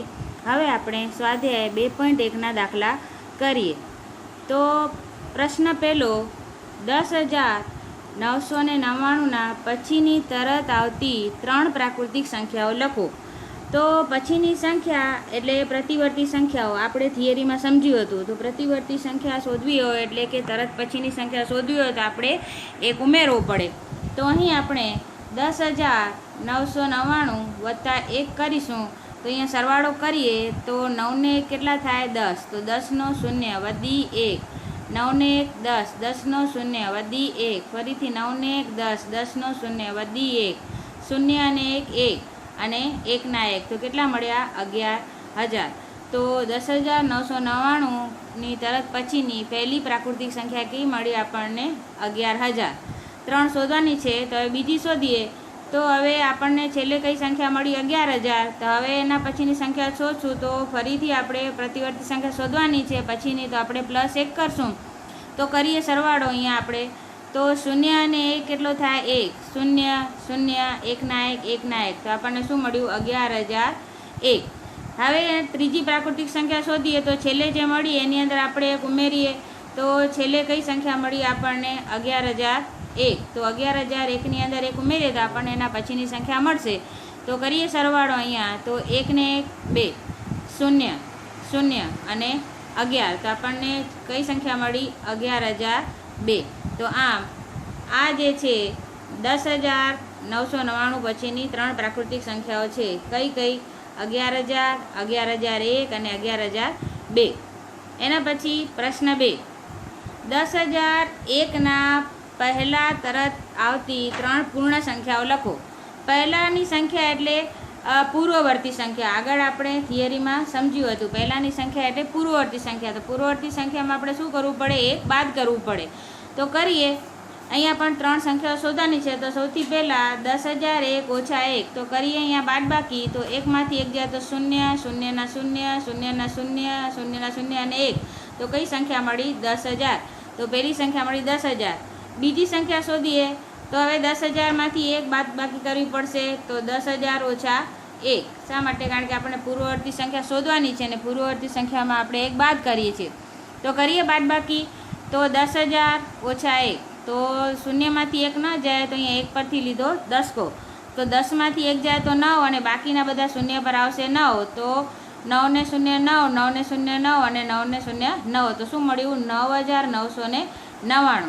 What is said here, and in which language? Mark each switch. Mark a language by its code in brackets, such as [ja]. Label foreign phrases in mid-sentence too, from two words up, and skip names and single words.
[gu] હવે આપણે સ્વાધ્યાય 2.1 ના દાખલા કરીએ। તો પ્રશ્ન પહેલો 10,999 પછીની તરત આવતી 3 પ્રાકૃતિક સંખ્યાઓ લખો। તો પછીની સંખ્યા એટલે પ્રતિવર્તી સંખ્યાઓ આપણે થિયરી માં સમજ્યું હતું। તો પ્રતિવર્તી સંખ્યા શોધવી હોય એટલે કે તરત પછીની સંખ્યા શોધવી હોય તો આપણે એક ઉમેરવો પડે। તો અહીં આપણે 10,999 વત્તા 1 કરીશું। તો અહીંયા સરવાળો કરીએ તો 9 ને કેટલા થાય 10। તો 10 નો 0 વધી 1, 9 ને 1 10, 10 નો 0 વધી 1, ફરીથી 9 ને 1 10, 10 નો 0 વધી 1, 0 ને 1 1 અને 1 ના 1 તો કેટલા મળ્યા 11,000। તો 10,999 ની તરત પછીની પહેલી પ્રાકૃતિક સંખ્યા કેવી મળી આપણને 11,000। 3 શોધવાની છે તો હવે બીજી શોધીએ। તો હવે આપણને છેલ્લે કઈ સંખ્યા મળી 11,000। તો હવે એના પછીની સંખ્યા શોધશું। તો ફરીથી આપણે પ્રતિવર્તી સંખ્યા શોધવાની છે પછીની તો આપણે +1 કરશું। તો કરીએ સરવાળો અહીંયા આપણે। तो 0 અને 1 કેટલો થાય 1, 0 0 1 ના 1 1 ના 1 તો આપણને શું મળ્યું 11,001। હવે ત્રીજી પ્રાકૃતિક સંખ્યા શોધીએ તો છેલ્લે જે મળી એની અંદર આપણે એક ઉમેરીએ તો છેલ્લે કઈ સંખ્યા મળી આપણને 11,001। તો 11,001 ની અંદર એક ઉમેરીએ તો આપણને એના પછીની સંખ્યા મળશે। તો કરીએ સરવાળો અહીંયા તો 1 ને 1 2, 0 0 અને 11 તો આપણને કઈ સંખ્યા મળી 11,002। તો આમ આ જે છે 10,999 પછીની 3 પ્રાકૃતિક સંખ્યાઓ છે કઈ કઈ 11,000, 11,001 અને 11,002। એના પછી પ્રશ્ન 2 10,001 ના પહેલા તરત આવતી 3 પૂર્ણ સંખ્યાઓ લખો। પહેલાની સંખ્યા એટલે પૂર્વવર્તી સંખ્યા આગળ આપણે થિયરી માં સમજ્યું હતું। પહેલાની સંખ્યા એટલે પૂર્વવર્તી સંખ્યા। તો પૂર્વવર્તી સંખ્યા માં આપણે શું કરવું પડે 1 બાદ કરવું પડે। તો કરીએ અહીંયા પણ 3 સંખ્યાઓ શોધવાની છે। તો સૌથી પહેલા 10,001 ઓછા 1 તો કરીએ અહીંયા બાદબાકી। તો 1 માંથી 1 જાય તો 0 0 ના 0 0 ના 0 0 ના 0 અને 1 તો કઈ સંખ્યા મળી 10,000। તો પહેલી સંખ્યા મળી 10,000। બીજી સંખ્યા શોધીએ તો હવે 10,000 માંથી 1 બાદબાકી કરવી પડશે। તો 10,000 ઓછા 1 શા માટે કારણ કે આપણે પૂર્વવર્તી સંખ્યા શોધવાની છે અને પૂર્વવર્તી સંખ્યામાં આપણે 1 બાદ કરીએ છીએ। તો કરીએ બાદબાકી। તો 10,000 ઓછા 1 તો 0 માંથી 1 ન જાય તો અહીં 1 પરથી લીધો 10 કો। તો 10 માંથી 1 જાય તો 9 અને બાકીના બધા 0 પર આવશે 9। તો 9 ને 0 9, 9 ને 0 9 અને 9 ને 0 9 તો શું મળ્યું 9,999।